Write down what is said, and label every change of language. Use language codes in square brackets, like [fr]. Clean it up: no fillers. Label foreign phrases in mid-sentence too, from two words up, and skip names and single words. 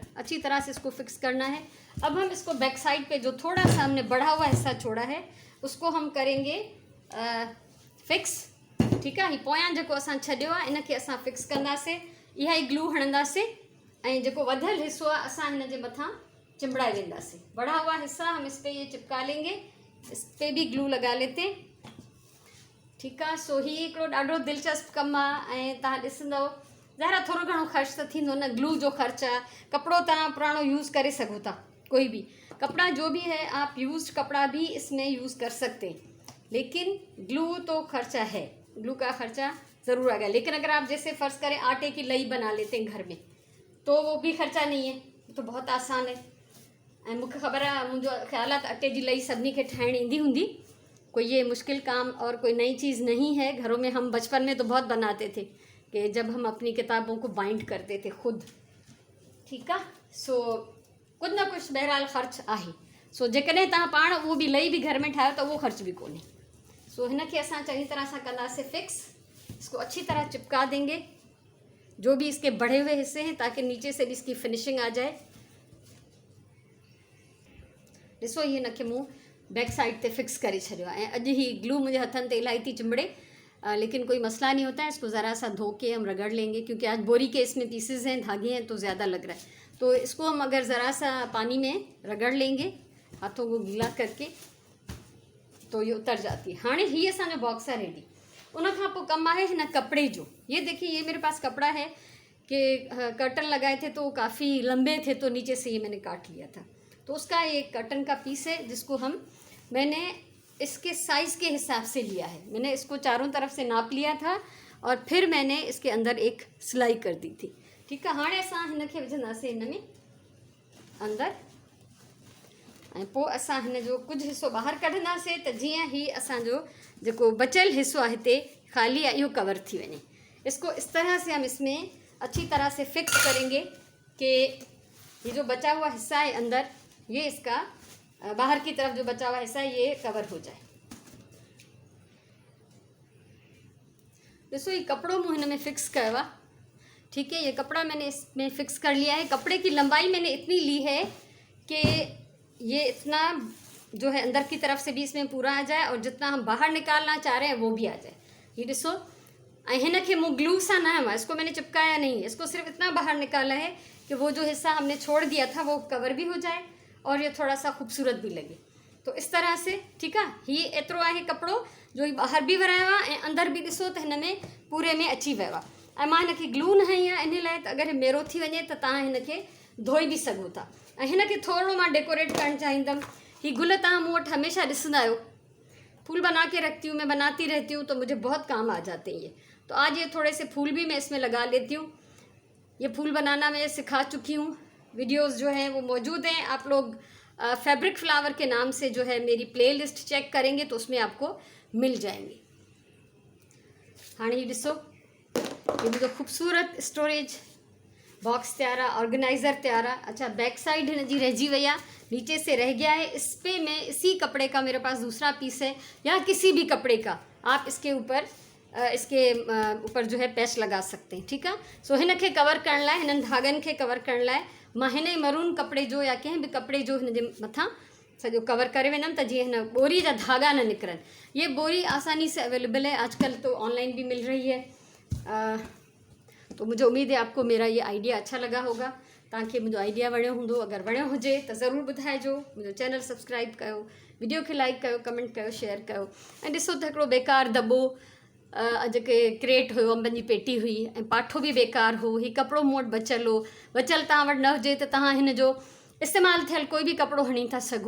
[ur] اچھی طرح سے اس کو فکس کرنا ہے۔ اب ہم اس کو [en] back side [ur] پہ جو تھوڑا سا ہم نے بڑھا ہوا حصہ چھوڑا ہے اس کو ہم کریں گے فکس. ٹھیک ہے, [sd] ही पोयां जेको असां छॾियो आहे इनखे असां फिक्स कंदासीं, इहा ई ग्लू हणंदासीं ऐं जेको वधियल हिस्सो आहे असां हिन जे मथां चिंबड़ाए वेंदासीं। [ur] بڑھا ہوا حصہ ہم اس پہ یہ چپکا لیں گے، اس پہ بھی گلو لگا لیتے ہیں. [sd] ठीक आहे, सो ही हिकिड़ो ॾाढो दिलचस्प कमु आहे ऐं तव्हां ॾिसंदव ज़ाहिर थोरो घणो ख़र्च त थींदो न, ग्लू जो ख़र्च आहे। कपिड़ो तव्हां पुराणो यूज़ करे सघो था, [ur] کوئی بھی کپڑا جو بھی ہے آپ یوزڈ کپڑا بھی اس میں یوز کر سکتے ہیں، لیکن گلو تو خرچہ ہے، گلو کا خرچہ ضرور آئے گا. لیکن اگر آپ جیسے فرض کریں آٹے کی لئی بنا لیتے ہیں گھر میں تو وہ بھی خرچہ نہیں ہے، تو بہت آسان ہے. [sd] ऐं मूंखे ख़बर आहे, मुंहिंजो ख़्याल आहे त अटे जी लई सभिनी खे ठाहिण ईंदी हूंदी, [ur] کوئی یہ مشکل کام اور کوئی نئی چیز نہیں ہے. گھروں میں ہم بچپن میں تو بہت بناتے تھے کہ جب ہم اپنی کتابوں کو بائنڈ کرتے تھے خود. ٹھیک ہے, [sd] सो [ur] کچھ نہ کچھ [sd] बहरहाल ख़र्च आहे। सो जेकॾहिं तव्हां पाण उहो बि लई भी घर में ठाहियो त उहो ख़र्च भी कोन्हे। सो हिनखे असां चङी तरह सां कंदासीं फिक्स। [ur] اس کو اچھی طرح چپکا دیں گے جو بھی اس کے بڑھے ہوئے حصے ہیں تاکہ نیچے سے بھی اس کی فنشنگ آ جائے. [sd] ॾिसो ये हिनखे मूं [en] back side [sd] ते फिक्स करे छॾियो आहे ऐं अॼु ही ग्लू मुंहिंजे हथनि ते इलाही थी चिंबड़े, [ur] لیکن کوئی مسئلہ نہیں ہوتا ہے. اس کو ذرا سا دھو کے ہم رگڑ لیں گے کیونکہ آج بوری کے اس میں پیسز ہیں، دھاگے ہیں، تو زیادہ لگ رہا ہے. تو اس کو ہم اگر ذرا سا پانی میں رگڑ لیں گے ہاتھوں کو گیلا کرکے تو یہ اتر جاتی ہے. [sd] हाँ ही असांजो बॉक्स आहे रेडी। उन खां पोइ कमु आहे हिन कपड़े जो। [ur] یہ دیکھیے، یہ میرے پاس کپڑا ہے کہ کرٹن لگائے تھے تو کافی لمبے تھے، تو نیچے سے یہ میں نے کاٹ لیا تھا. تو اس کا یہ کرٹن کا پیس ہے جس کو میں نے اس کے سائز کے حساب سے لیا ہے. میں نے اس کو چاروں طرف سے ناپ لیا تھا اور پھر میں نے اس کے اندر ایک سلائی کر دی تھی. ٹھیک ہے, [sd] हाँ असां हिनखे विझंदासीं हिन में अंदर ऐं पोइ असां हिन जो कुझु हिस्सो ॿाहिरि कढंदासीं त जीअं ही असांजो जेको बचियल हिस्सो आहे हिते ख़ाली आहे इहो कवर थी वञे। [ur] اس کو اس طرح سے ہم اس میں اچھی طرح سے فکس کریں گے کہ یہ جو بچا ہوا حصہ ہے اندر، یہ اس کا باہر کی طرف جو بچا ہوا حصہ ہے یہ کور ہو جائے. [sd] ॾिसो, ये कपड़ो मूं हिन में फिक्स कयो आहे। [ur] ٹھیک ہے، یہ کپڑا میں نے اس میں فکس کر لیا ہے۔ کپڑے کی لمبائی میں نے اتنی لی ہے کہ یہ اتنا جو ہے اندر کی طرف سے بھی اس میں پورا آ جائے اور جتنا ہم باہر نکالنا چاہ رہے ہیں وہ بھی آ جائے. ये [sd] ॾिसो, ऐं हिनखे मूं ग्लू सा [ur] نا ہے، اس کو میں نے چپکایا نہیں، اس کو صرف اتنا باہر نکالا ہے کہ وہ جو حصہ ہم نے چھوڑ دیا تھا وہ کور بھی ہو جائے اور یہ تھوڑا سا خوبصورت بھی لگے. تو اس طرح سے ٹھیک ہے, [sd] ये एतिरो आहे कपिड़ो जो ही ॿाहिरि बि वरायो आहे ऐं अंदरि बि ॾिसो त हिन में पूरे में अची वियो आहे। ऐं मां हिनखे ग्लू न हई आहे इन लाइ त अगरि मेरो थी वञे त तव्हां हिनखे धोई बि सघो था। ऐं हिनखे थोरो मां डेकोरेट करणु चाहींदमि। ही गुल तव्हां मूं वटि हमेशह ॾिसंदा आहियो, [ur] پھول بنا کے رکھتی ہوں میں، بناتی رہتی ہوں، تو مجھے بہت کام آ جاتے ہیں یہ. تو آج یہ تھوڑے سے پھول بھی میں اس میں لگا لیتی ہوں۔ یہ پھول بنانا میں سکھا چکی ہوں، ویڈیوز جو ہیں وہ موجود ہیں. آپ لوگ [en] fabric flower [ur] کے نام سے جو ہے میری پلے لسٹ چیک کریں گے تو اس میں آپ کو مل جائیں گے. ہاں یہ ڏسو، یہ مجھے خوبصورت [en] storage box [ur] تیار ہے، آرگنائزر تیار ہے. [sd] अच्छा, बैक साइड हिन जी रहिजी वई आहे, [ur] نیچے سے رہ گیا ہے. اس پہ میں اسی کپڑے کا میرے پاس دوسرا پیس ہے یا کسی بھی کپڑے کا آپ اس کے اوپر جو ہے پیچ لگا سکتے ہیں. ٹھیک ہے, [sd] सो हिनखे कवर करण लाइ, हिननि धागनि खे कवर करण लाइ मां हिन मरून कपिड़े जो या कंहिं बि कपिड़े जो हिन जे मथां सॼो कवर करे वेंदमि त जीअं हिन बोरी जा धागा न निकिरनि। [ur] یہ بوری آسانی سے اویلیبل ہے، آجکل تو آن لائن بھی مل رہی ہے. تو مجھے امید ہے آپ کو میرا یہ آئیڈیا اچھا لگا ہوگا, [sd] तव्हांखे मुंहिंजो आइडिया वणियो हूंदो। अगरि वणियो हुजे त ज़रूरु ॿुधाइजो, मुंहिंजो [en] channel subscribe [sd] कयो, वीडियो खे लाइक कयो, कमेंट कयो, शेयर कयो। ऐं ॾिसो त हिकिड़ो बेकार दॿो जेके क्रेट हुयो, अंबनि जी पेटी हुई ऐं पाठो बि बेकार हो। ही कपिड़ो मूं वटि बचियलु हो, बचियलु तव्हां वटि न हुजे त तव्हां हिन जो इस्तेमालु थियल कोई भी कपिड़ो हणी था सघो।